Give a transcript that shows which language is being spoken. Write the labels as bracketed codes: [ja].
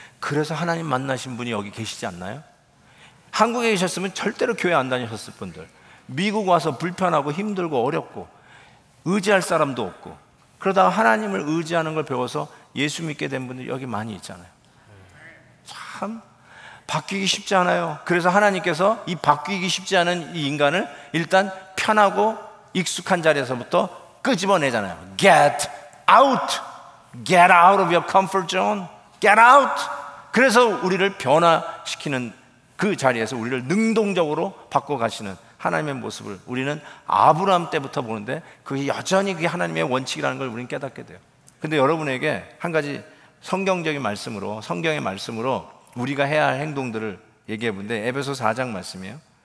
[ko] 그래서 하나님 만나신 분이 여기 계시지 않나요? 한국에 계셨으면 절대로 교회 안 다니셨을 분들, 미국 와서 불편하고 힘들고 어렵고 의지할 사람도 없고 그러다가 하나님을 의지하는 걸 배워서 예수 믿게 된 분들이 여기 많이 있잖아요. 참 바뀌기 쉽지 않아요. 그래서 하나님께서 이 바뀌기 쉽지 않은 이 인간을 일단 편하고 익숙한 자리에서부터 끄집어내잖아요. [en] Get out! Get out of your comfort zone! Get out! [ko] 그래서 우리를 변화시키는 그 자리에서 우리를 능동적으로 바꿔가시는 하나님의 모습을 우리는 아브라함 때부터 보는데 그게 여전히 그게 하나님의 원칙이라는 걸 우리는 깨닫게 돼요. 근데 여러분에게 한 가지 성경적인 말씀으로, 성경의 말씀으로 우리가 해야 할 행동들을 얘기해 본데 에베소 4장 말씀이에요.